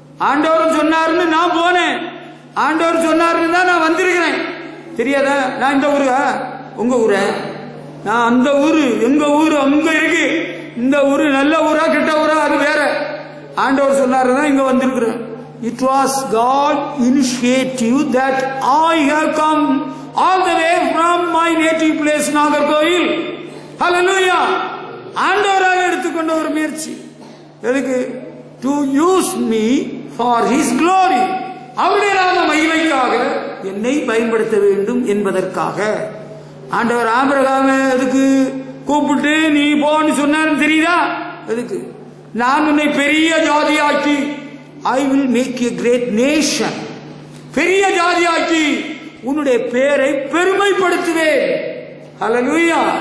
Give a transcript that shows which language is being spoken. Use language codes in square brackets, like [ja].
[ta] ஆண்டவர் சொன்னாருன்னு நான் போனேன். ஆண்டவர் சொன்னாருன்னு தான் நான் வந்திருக்கிறேன். தெரியாதா? நான் இந்த ஊரு, உங்க ஊர, நான் அந்த ஊரு, எங்க ஊரு அங்க இருக்கு. இந்த ஊரு நல்ல ஊரா கெட்ட ஊரா அது வேற. ஆண்டவர் சொன்னாருதான் இங்க வந்திருக்கிறேன். [en] It was God initiative that I have come all the way from my native place Nagercoil. [ta] ஹல்லேலூயா. ஆண்டவராக எடுத்துக்கொண்ட ஒரு முயற்சி. எதுக்கு? [en] To use me for His glory. [ta] அவருடைய நாம மகிமைக்காக என்னை பயன்படுத்த வேண்டும் என்பதற்காக. ஆண்டவர் ஆபிரகாம எதுக்கு கூப்பிட்டு நீ போன்னு சொன்னாருன்னு தெரியுதா? எதுக்கு? நான் உன்னை பெரிய ஜாதியாக்கி, [en] I will make you a great nation. [ta] பெரிய ஜாதியாக்கி உன்னுடைய பேரை பெருமைப்படுத்துவேன். ஹல்லேலூயா.